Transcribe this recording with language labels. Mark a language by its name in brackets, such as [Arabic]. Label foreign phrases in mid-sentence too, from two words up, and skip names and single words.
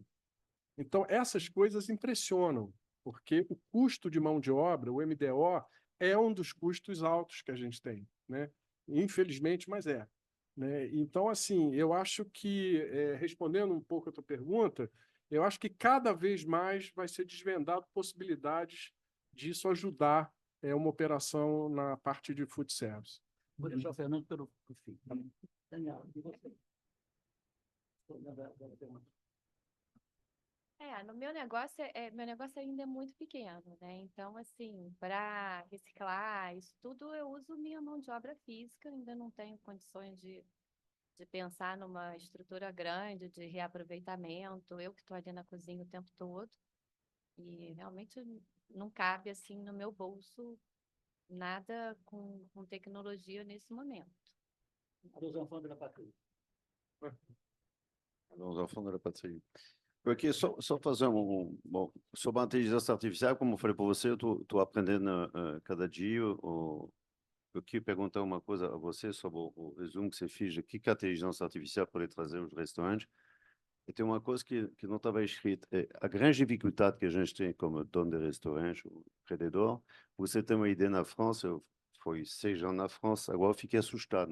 [Portuguese] Então, essas coisas impressionam, porque o custo de mão de obra, o MDO, é um dos custos altos que a gente tem, né? Infelizmente, mas é. Né? Então, assim, eu acho que, respondendo um pouco a tua pergunta, eu acho que cada vez mais vai ser desvendado possibilidades disso ajudar uma operação na parte de food service. Vou deixar o Fernando pelo fim. Daniel, e você? No meu negócio, meu negócio ainda é muito pequeno, né? Então, assim, para reciclar isso tudo, eu uso minha mão de obra física, ainda não tenho condições de pensar numa estrutura grande de reaproveitamento, eu que estou ali na cozinha o tempo todo, e realmente não cabe, assim, no meu bolso nada com tecnologia nesse momento. [French] Os enfants de la patrie. Os enfants de la patrie. [Portuguese] Porque só fazer bom, sobre a inteligência artificial, como eu falei para você, eu estou aprendendo cada dia. Eu queria perguntar uma coisa a você sobre o resumo que você fez de que a inteligência artificial pode trazer aos restaurantes. E tem uma coisa que não estava escrita. A grande dificuldade que a gente tem como dono de restaurante, o empreendedor, você tem uma ideia na França, eu fui 6 anos na França, agora eu fiquei assustado.